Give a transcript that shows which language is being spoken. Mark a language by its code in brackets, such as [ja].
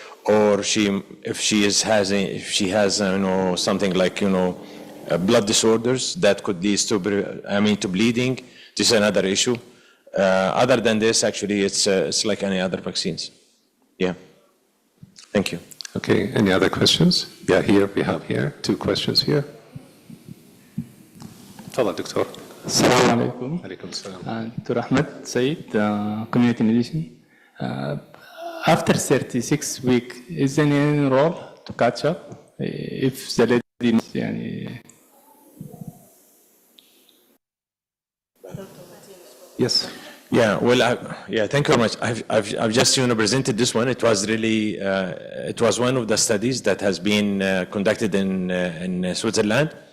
[en] Or if she has something like blood disorders that could lead to bleeding. This is another issue. Other than this, actually, it's like any other vaccines. Yeah. Thank you. Okay, any other questions? Yeah, here, we have here, 2 questions here. [ar] تفضل دكتور. السلام عليكم. عليكم السلام. دكتور أحمد سيد, [en] community medicine. After 36 weeks, is there any role to catch up if the lady يعني Yes. Yeah, well, thank you very much. I've just presented this one. It was really, it was one of the studies that has been conducted in Switzerland.